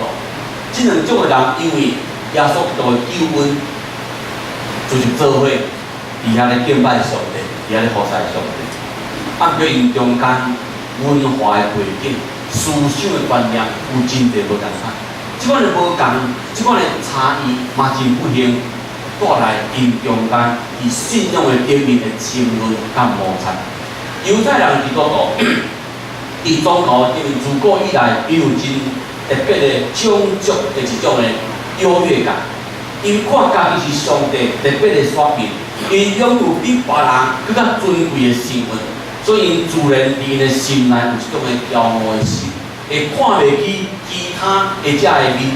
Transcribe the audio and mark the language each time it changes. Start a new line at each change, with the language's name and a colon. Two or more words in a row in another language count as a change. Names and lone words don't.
Min Nan Chinese: 这两种的人因为耶稣基督的救恩，就是做伙伫遐咧敬拜上帝，伫遐咧服侍上帝。啊，过因中间文化的背景、思想的观念有真侪无共款。即款的无共，即款的差异嘛真不幸。带来因中间以信仰的顶面的争论甲摩擦。犹太人基督徒，伫宗教因为自古以来，伊有真特别的种族的一种的优越感。因看家己是上帝特别的选民，因拥有比别人更较尊贵的身份，所以因自然伫因的心内有一种的骄傲的心，会看袂起其他的遮个民族。